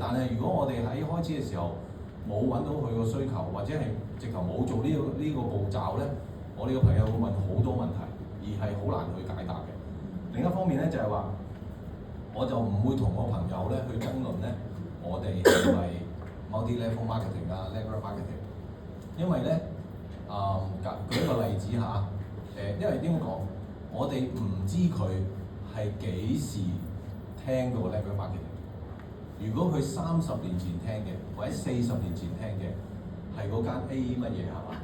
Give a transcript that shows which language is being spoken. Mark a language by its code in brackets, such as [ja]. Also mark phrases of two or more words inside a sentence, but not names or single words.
[yue] 但係如果我哋喺開始嘅時候冇揾到佢個需求，或者係直頭冇做呢個步驟咧，我哋嘅朋友會問好多問題，而係好難去解答嘅。另一方面咧就係話，我就唔會同我朋友咧去爭論咧，我哋係咪 [en] multi-level marketing level marketing， [yue] 因為咧舉一個例子嚇，因為點講，我哋唔知佢係幾時聽到 [en] level marketing。 [yue] 如果佢30年前聽嘅，或者40年前聽嘅，係嗰間 A 乜嘢係嘛？